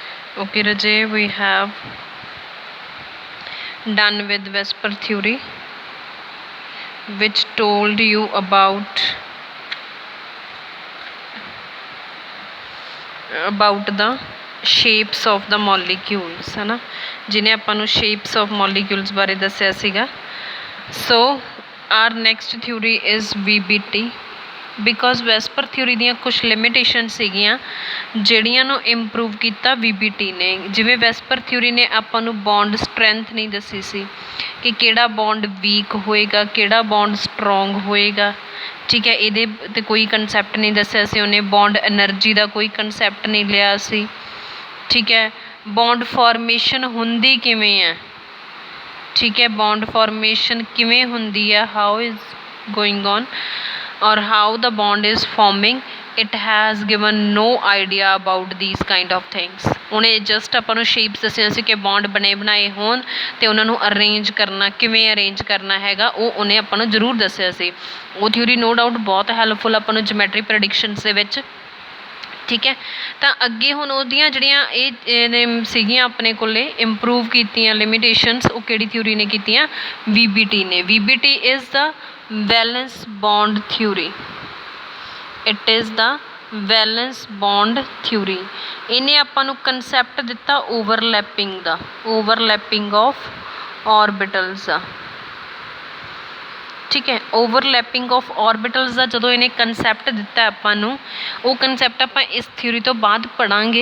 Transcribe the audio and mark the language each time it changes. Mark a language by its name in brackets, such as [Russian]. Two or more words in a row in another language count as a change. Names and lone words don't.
[English] Okay, Rajay, we have done with Vesper theory, which told you about the shapes of the molecules, [Hindi] है ना, [Punjabi] जिन्हें ਆਪਾਂ ਨੂੰ [English] shapes of molecules [Punjabi] ਬਾਰੇ ਦੱਸਿਆ ਸੀਗਾ. [English] So our next theory is VBT. [Punjabi] ਬਿਕੋਜ਼ ਵੈਸਪਰ ਥਿਊਰੀ ਦੀਆਂ ਕੁਛ ਲਿਮਿਟੇਸ਼ਨ ਸੀਗੀਆਂ ਜਿਹੜੀਆਂ ਨੂੰ ਇੰਪਰੂਵ ਕੀਤਾ VBT ਨੇ. ਜਿਵੇਂ ਵੈਸਪਰ ਥਿਊਰੀ ਨੇ ਆਪਾਂ ਨੂੰ [English] bond strength [Punjabi] ਨਹੀਂ ਦੱਸੀ ਸੀ ਕਿ ਕਿਹੜਾ [English] bond weak [Punjabi] ਹੋਏਗਾ, ਕਿਹੜਾ [English] bond strong [Punjabi] ਹੋਏਗਾ, ਠੀਕ ਹੈ, ਇਹਦੇ 'ਤੇ ਕੋਈ ਕੰਸੈਪਟ ਨਹੀਂ ਦੱਸਿਆ ਸੀ ਉਹਨੇ. [English] bond energy [Punjabi] ਦਾ ਕੋਈ ਕੰਸੈਪਟ ਨਹੀਂ ਲਿਆ ਸੀ, ਠੀਕ ਹੈ. ਬੌਂਡ ਫਾਰਮੇਸ਼ਨ ਹੁੰਦੀ ਕਿਵੇਂ ਹੈ, ਠੀਕ ਹੈ, ਬੌਂਡ ਫਾਰਮੇਸ਼ਨ ਕਿਵੇਂ ਹੁੰਦੀ ਹੈ, [English] how is going on or how the bond is forming, it has given no idea about these kind of things. [Punjabi] ਉਹਨੇ ਜਸਟ ਆਪਾਂ ਨੂੰ ਸ਼ੇਪਸ ਦੱਸਿਆ ਸੀ ਕਿ ਬੌਂਡ ਬਣੇ ਬਣਾਏ ਹੋਣ ਅਤੇ ਉਹਨਾਂ ਨੂੰ ਅਰੇਂਜ ਕਰਨਾ, ਕਿਵੇਂ ਅਰੇਂਜ ਕਰਨਾ ਹੈਗਾ, ਉਹ ਉਹਨੇ ਆਪਾਂ ਨੂੰ ਜ਼ਰੂਰ ਦੱਸਿਆ ਸੀ. ਉਹ ਥਿਊਰੀ [English] no doubt [Punjabi] ਬਹੁਤ ਹੈਲਪਫੁਲ ਆਪਾਂ ਨੂੰ [English] geometry predictions [Punjabi] ਦੇ ਵਿੱਚ, ਠੀਕ ਹੈ. ਤਾਂ ਅੱਗੇ ਹੁਣ ਉਹਦੀਆਂ ਜਿਹੜੀਆਂ ਇਹ ਸੀਗੀਆਂ ਆਪਣੇ ਕੋਲੇ ਇੰਪਰੂਵ ਕੀਤੀਆਂ ਲਿਮਿਟੇਸ਼ਨਸ, ਉਹ ਕਿਹੜੀ ਥਿਊਰੀ ਨੇ ਕੀਤੀਆਂ, VBT ਨੇ. [English] VBT is the valence bond theory. It is the valence bond theory. [Punjabi] ਇਹਨੇ ਆਪਾਂ ਨੂੰ ਕੰਸੈਪਟ ਦਿੱਤਾ ਓਵਰਲੈਪਿੰਗ ਦਾ, [English] overlapping of orbitals [Punjabi] ਦਾ, ਠੀਕ ਹੈ. [English] overlapping of orbitals [Punjabi] ਦਾ ਜਦੋਂ ਇਹਨੇ ਕੰਸੈਪਟ ਦਿੱਤਾ ਆਪਾਂ ਨੂੰ, ਉਹ ਕੰਸੈਪਟ ਆਪਾਂ ਇਸ ਥਿਊਰੀ ਤੋਂ ਬਾਅਦ ਪੜ੍ਹਾਂਗੇ.